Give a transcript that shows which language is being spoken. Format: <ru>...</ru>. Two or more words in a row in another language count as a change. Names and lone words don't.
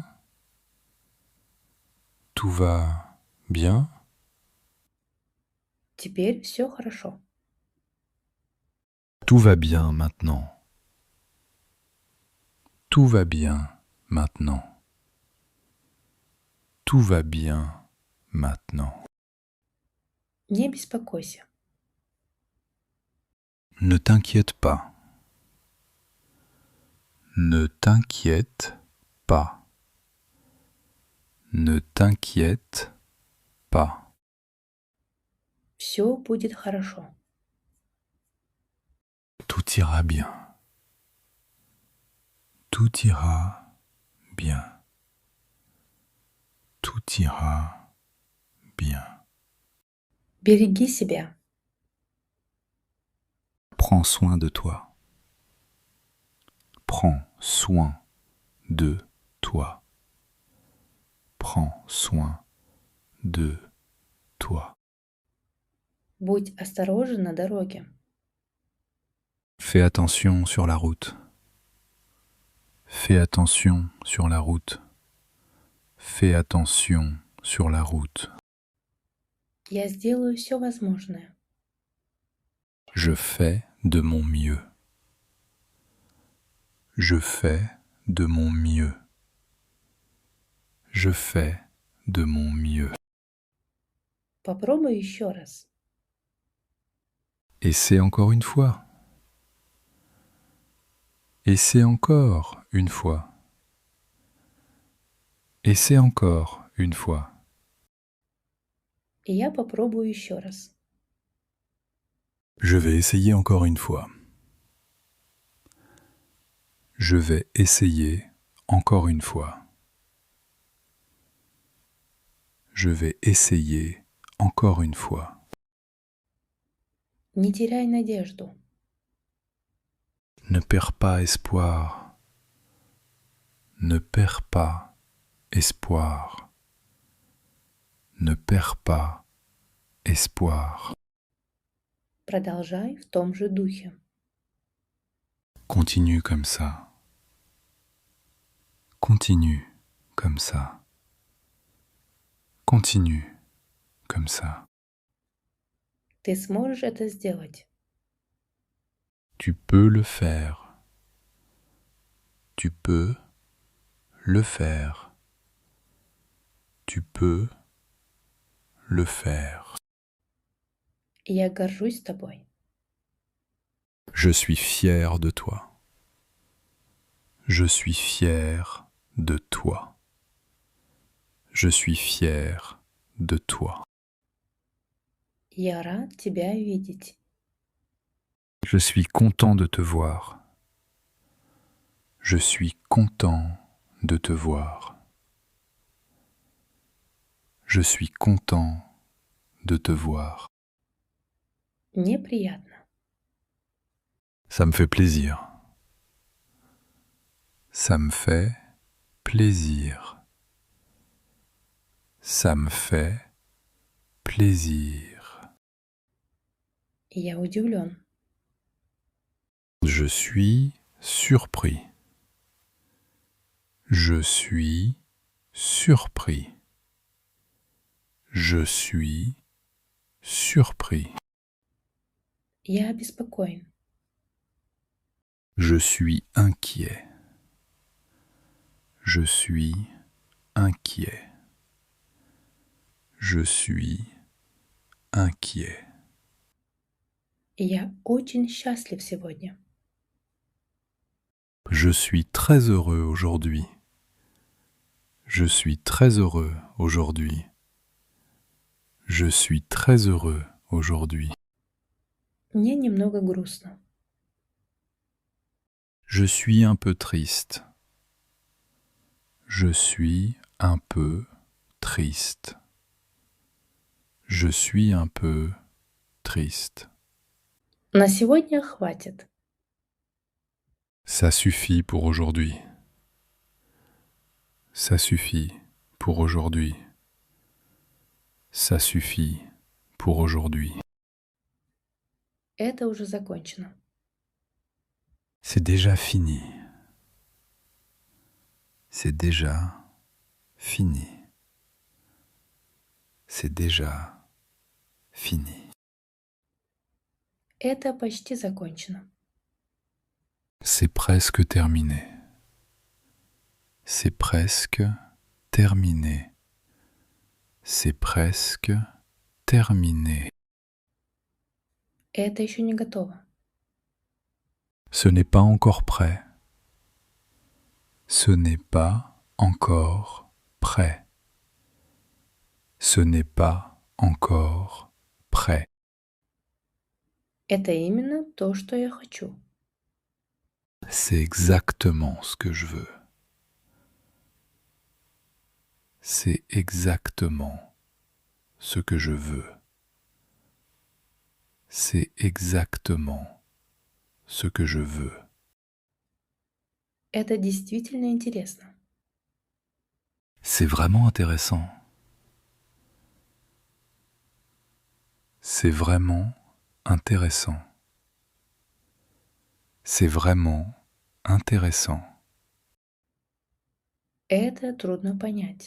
<fr>Tout va bien?</fr> <ru>Теперь все хорошо.</ru> <fr>Tout va bien maintenant. Tout va bien maintenant. Tout va bien maintenant.</fr> <ru>Не беспокойся.</ru> <fr>Ne t'inquiète pas. Ne t'inquiète pas. Ne t'inquiète pas.</fr> <ru>Все будет хорошо.</ru> <fr>Tout ira bien. Tout ira bien. Tout ira bien.</fr> <ru>Береги себя.</ru> <fr>Prends soin de toi. Prends soin de toi. Prends soin de toi.</fr> <ru>Будь осторожен на дороге.</ru> <fr>Fais attention sur la route. Fais attention sur la route. Fais attention sur la route.</fr> <ru>Я сделаю все возможное.</ru> <fr>Je fais de mon mieux. Je fais de mon mieux. Je fais de mon mieux.</fr> <ru>Попробуй еще раз.</ru> <fr>Essaie encore une fois. Essaie encore une fois. Essaie encore une fois.</fr> <ru>И я попробую еще раз.</ru> <fr>Je vais essayer encore une fois. Je vais essayer encore une fois. Je vais essayer encore une fois.</fr> <ru>Не теряй надежду.</ru> <fr>Ne perds pas espoir. Ne perds pas espoir. Ne perds pas espoir.</fr> <ru>Продолжай в том же духе.</ru> <fr>Continue comme ça. Continue comme ça. Continue comme ça.</fr> <ru>Ты сможешь это сделать.</ru> <fr>Tu peux le faire. Tu peux le faire. Tu peux le faire.</fr> <ru>И я горжусь тобой.</ru> <fr>Je suis fier de toi. Je suis fier de toi. Je suis fier de toi.</fr> <ru>Я рад тебя видеть.</ru> <fr>Je suis content de te voir. Je suis content de te voir. Je suis content de te voir.</fr> <ru>Мне приятно.</ru> <fr>Ça me fait plaisir. Ça me fait plaisir. Ça me fait plaisir.</fr> <ru>И я удивлен.</ru> <fr>Je suis surpris. Je suis surpris. Je suis surpris.</fr> <ru>Я обеспокоен.</ru> <fr>Je suis inquiet. Je suis inquiet. Je suis inquiet.</fr> <ru>И я очень счастлив сегодня.</ru> <fr>Je suis très heureux aujourd'hui. Je suis très heureux aujourd'hui. Je suis très heureux aujourd'hui.</fr> <ru>Мне немного грустно.</ru> <fr>Je suis un peu triste. Je suis un peu triste. Je suis un peu triste.</fr> <ru>На сегодня хватит.</ru> <fr>Ça suffit pour aujourd'hui. Ça suffit pour aujourd'hui. Ça suffit pour aujourd'hui.</fr> <ru>Это уже закончено.</ru> <fr>C'est déjà fini. C'est déjà fini. C'est déjà fini.</fr> <ru>Это почти закончено.</ru> <fr>C'est presque terminé. C'est presque terminé. C'est presque terminé.</fr> <ru>Это еще не готово.</ru> <fr>Ce n'est pas encore prêt. Ce n'est pas encore prêt. Ce n'est pas encore prêt.</fr> <ru>Это именно то, что я хочу.</ru> <fr>C'est exactement ce que je veux. C'est exactement ce que je veux. C'est exactement ce que je veux.</fr> <ru>Это действительно интересно.</ru> <fr>C'est vraiment intéressant. C'est vraiment intéressant. C'est vraiment intéressant.</fr> <ru>Это трудно понять.</ru>